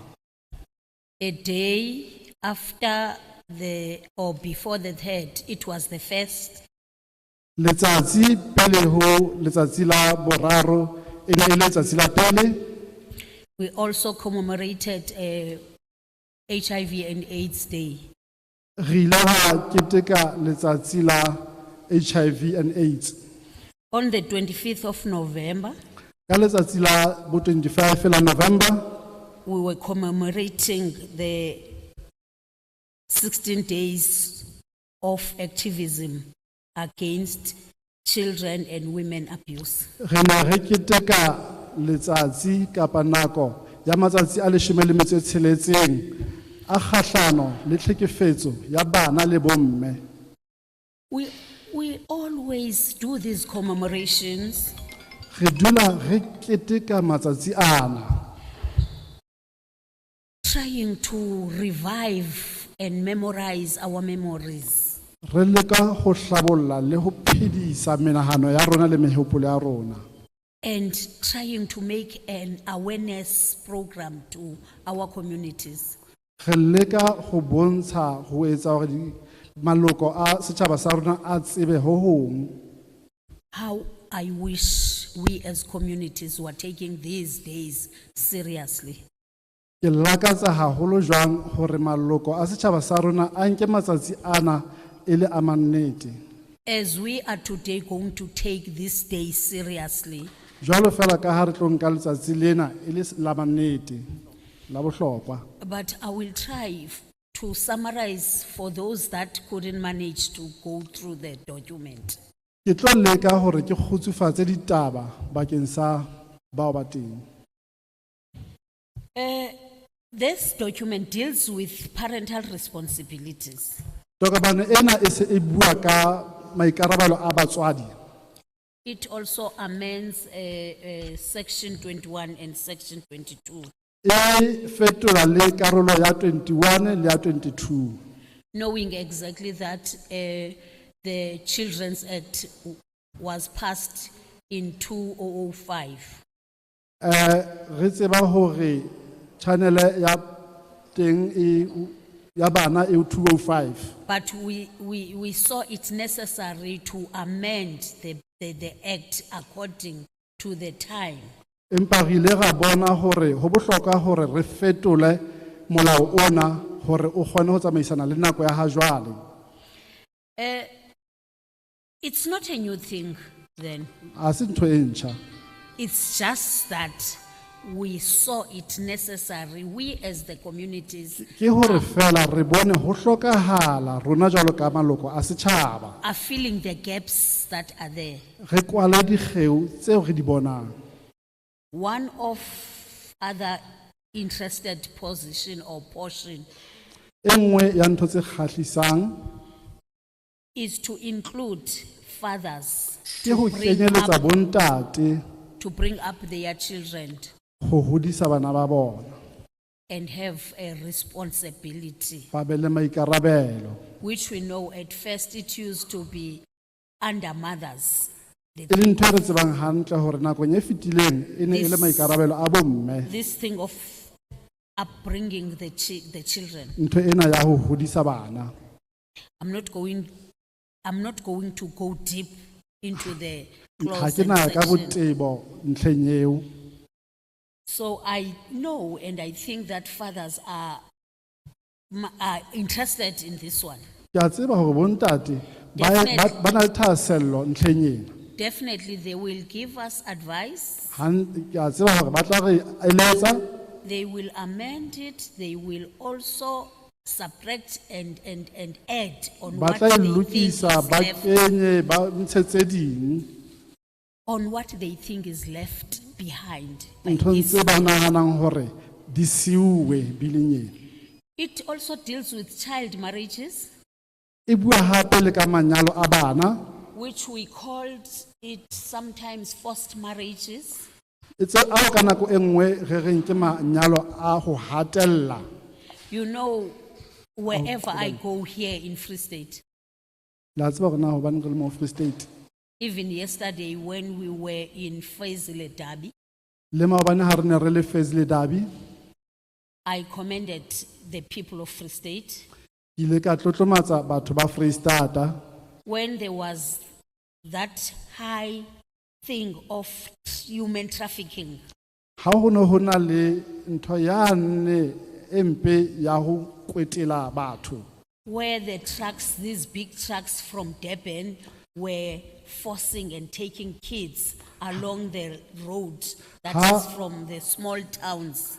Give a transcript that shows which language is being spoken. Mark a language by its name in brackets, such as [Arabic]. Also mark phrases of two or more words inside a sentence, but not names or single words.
[English] A day after or before the 3rd, it was the 1st. [Southern Sotho] Letsatsi pele ho letsatsi la boraro e ne e le letsatsi la pele. [English] We also commemorated HIV and AIDS Day. [Southern Sotho] Re ile ra keteka letsatsi la [English] HIV and AIDS. On the 25th of November, [Southern Sotho] Ka letsatsi la bo 25 la November, [English] we were commemorating the 16 days of activism against children and women abuse. [Southern Sotho] re ne re keteka letsatsi kapa nako ya matsatsi a 16 a kgahlano le tlhekefetso ya bana le bomme. [English] We always do these commemorations [Southern Sotho] Re dula re keteka matsatsi ana, [English] trying to revive and memorize our memories. [Southern Sotho] re leka go hlabolla le go phedisa menahano ya rona le mehopolo ya rona, [English] And trying to make an awareness program to our communities. [Southern Sotho] re leka go bontsha go etsa gore maloko a setjhaba sa rona a tsebe ho hong. [English] How I wish we as communities were taking these days seriously. [Southern Sotho] Ke lakatsa haholo jwang hore maloko a setjhaba sa rona a nke matsatsi ana e le a mannete. [English] As we are today going to take this day seriously, [Southern Sotho] Jwalo fela ka ha re tlo nka letsatsi lena e le la mannete la bohlokwa. [English] but I will try to summarize for those that couldn't manage to go through the document. [Southern Sotho] Ke tlo leka hore ke kgutsufatse ditaba bakeng sa bao ba teng. [English] This document deals with parental responsibilities. [Southern Sotho] Tokomane ena e se e bua ka maikarabelo a batswadi. [English] It also amends section 21 and section 22, [Southern Sotho] E fetola le karolo ya 21 le ya 22. [English] knowing exactly that the Children's Act was passed in 2005. [Southern Sotho] Re tseba hore channel ya teng ya bana e 205. [English] But we saw it necessary to amend the act according to the time. [Southern Sotho] Empa re ile ra bona hore ho bohlokwa hore re fetole molao ona hore o kgone ho tsamaisana le nako ya ha jwale. [English] It's not a new thing then. [Southern Sotho] A se ntho e ntjha. [English] It's just that we saw it necessary, we as the communities [Southern Sotho] Ke hore fela re bone ho hlokahala rona jwalo ka maloko a setjhaba. [English] are filling the gaps that are there. [Southern Sotho] Re kwale dikgeo tseo re di bonang. [English] One of other interested position or portion [Southern Sotho] E nngwe ya ntho tse kgahlisang [English] is to include fathers [Southern Sotho] ke ho kenyeletsa bontate [English] to bring up their children [Southern Sotho] ho hodisa bana ba bona, [English] and have a responsibility, [Southern Sotho] ba be le maikarabelo. [English] which we know at first it used to be under mothers. [Southern Sotho] E le ntho e re tsebang hantle hore nakong e fetileng e ne e le maikarabelo a bomme. [English] This thing of upbringing the children. [Southern Sotho] Ntho ena ya ho hodisa bana. [English] I'm not going to go deep into the [Southern Sotho] Ha [English] clause [Southern Sotho] ke na [English] and [Southern Sotho] ka [English] section. [Southern Sotho] botebo ntlheng eo. [English] So I know and I think that fathers are interested in this one. [Southern Sotho] Ke a tseba hore bontate [English] Definitely. [Southern Sotho] ba na le thahasello ntlheng ena. [English] Definitely they will give us advice, [Southern Sotho] Ke a tseba hore ba tla re eletsa, [English] they will amend it, they will also subtract and add on [Southern Sotho] ba [English] what [Southern Sotho] tla [English] they think [Southern Sotho] lokisa, ba [English] is left, [Southern Sotho] kenye, ba ntshe tse ding. [English] on what they think is left behind. by [Southern Sotho] Ntho [English] this. [Southern Sotho] tse ba nahanang hore di siuwe bileng ena. [English] It also deals with child marriages, [Southern Sotho] E bua hape le ka manyalo a bana, [English] which we called it sometimes forced marriages. [Southern Sotho] e tse ao ka nako e nngwe re reng ke manyalo a ho hatella. [English] You know, wherever I go here in Free State, [Southern Sotho] La tseba hore na hobane re le mo Free State. [English] even yesterday when we were in Faisal Dabi, [Southern Sotho] Le maobane ha re ne re le Faisal Dabi, [English] I commended the people of Free State [Southern Sotho] ke ile ka tlotlomatsa batho ba Freistata [English] when there was that high thing of human trafficking. [Southern Sotho] Ha ho ne ho na le ntho yane empe ya ho kwetela batho. [English] Where the trucks, these big trucks from Durban, were forcing and taking kids along the road that is from the small towns.